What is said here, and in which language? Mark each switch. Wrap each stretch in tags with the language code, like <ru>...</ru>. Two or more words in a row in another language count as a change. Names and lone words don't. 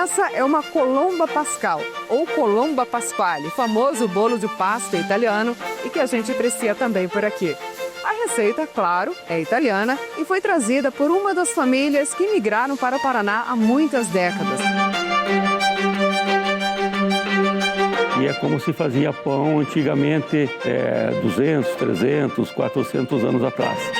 <pt>é uma colomba pascal, ou colomba pasquale, famoso bolo de pasta italiano e que a gente aprecia também por aqui. A receita, claro, é italiana e foi trazida por uma das famílias que migraram para o Paraná há muitas décadas. E é como se fazia pão antigamente, 200, 300, 400 anos atrás.</pt>